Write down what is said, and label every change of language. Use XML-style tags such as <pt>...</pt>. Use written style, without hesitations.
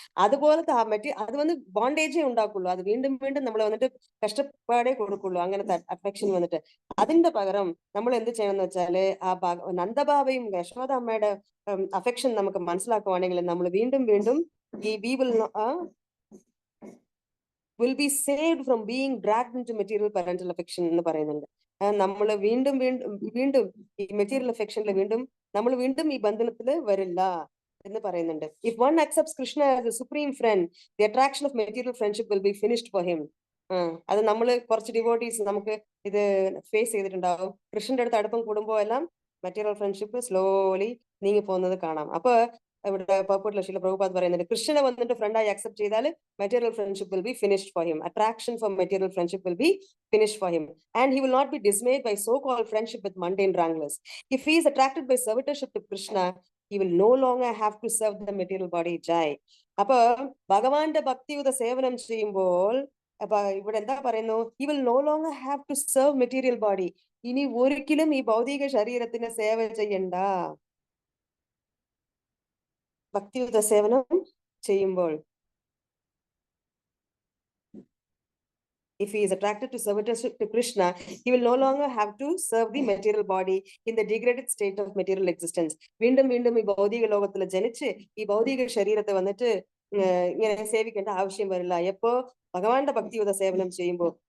<ml>അതുപോലത്തെ അത് വന്ന് ബോണ്ടേജേ ഉണ്ടാക്കുള്ളൂ, അത് വീണ്ടും വീണ്ടും നമ്മൾ വന്നിട്ട് കഷ്ടപ്പാടേ കൊടുക്കുള്ളൂ അങ്ങനത്തെ അഫെക്ഷൻ വന്നിട്ട്. അതിന്റെ പകരം നമ്മൾ എന്ത് ചെയ്യണം എന്ന് വെച്ചാല് ആ നന്ദബാബയും യശോദ അമ്മയുടെ അഫെക്ഷൻ നമുക്ക് മനസ്സിലാക്കുവാണെങ്കിൽ നമ്മൾ വീണ്ടും വീണ്ടും ഈ</ml> <en>will be saved from being dragged into material parental affection</en> <ml>എന്ന് പറയുന്നുണ്ട്. നമ്മൾ വീണ്ടും ഈ മെറ്റീരിയൽ അഫെക്ഷനിൽ നമ്മൾ വീണ്ടും ഈ ബന്ധനത്തിൽ വരില്ല എന്ന് പറയുന്നുണ്ട്.</ml> <en>If one accepts Krishna as a supreme friend, the attraction of material friendship will be finished for him.</en> <ml>അത് നമ്മൾ കുറച്ച് ഡിവോട്ടീസ് നമുക്ക് ഇത് ഫേസ് ചെയ്തിട്ടുണ്ടാവും. കൃഷ്ണന്റെ അടുത്ത് അടുപ്പം കൂടുമ്പോൾ എല്ലാം മെറ്റീരിയൽ ഫ്രണ്ട്ഷിപ്പ് സ്ലോലി നീങ്ങി പോകുന്നത് കാണാം. അപ്പൊ ഇവിടെ പർപ്പൂട്ടിലെ ശീല പ്രഭുപാദ് പറയുന്നുണ്ട്, കൃഷ്ണനെ വന്നിട്ട് ഫ്രണ്ടായി അക്സെപ്റ്റ് ചെയ്താൽ</ml> <en>Material friendship will be finished for him. Attraction for material friendship will be finished for him. And he will not be dismayed by so called friendship with mundane wranglers. If he is attracted by servitorship to Krishna, he will no longer have to serve the material body. Jai.</en> <ml>അപ്പൊ ഭഗവാന്റെ ഭക്തിയുത സേവനം ചെയ്യുമ്പോൾ അപ്പൊ ഇവിടെ എന്താ പറയുന്നു?</ml> <en>he will no longer have to serve material body.</en> <ml>ഇനി ഒരിക്കലും ഈ ഭൗതിക ശരീരത്തിന് സേവ ചെയ്യണ്ട. ഭക്തിയുത സേവനം ചെയ്യുമ്പോൾ</ml> <en>if he is attracted to servitorship to Krishna, he will no longer have to serve the material body in the degraded state of material existence.</en> <ml>വീണ്ടും ഈ ഭൗതിക ലോകത്തിൽ ജനിച്ച് ഈ ഭൗതിക ശരീരത്തെ വന്നിട്ട് ഇങ്ങനെ സേവിക്കേണ്ട ആവശ്യം വരില്ല എപ്പോ ഭഗവാന്റെ ഭക്തിയുത സേവനം ചെയ്യുമ്പോൾ.</ml>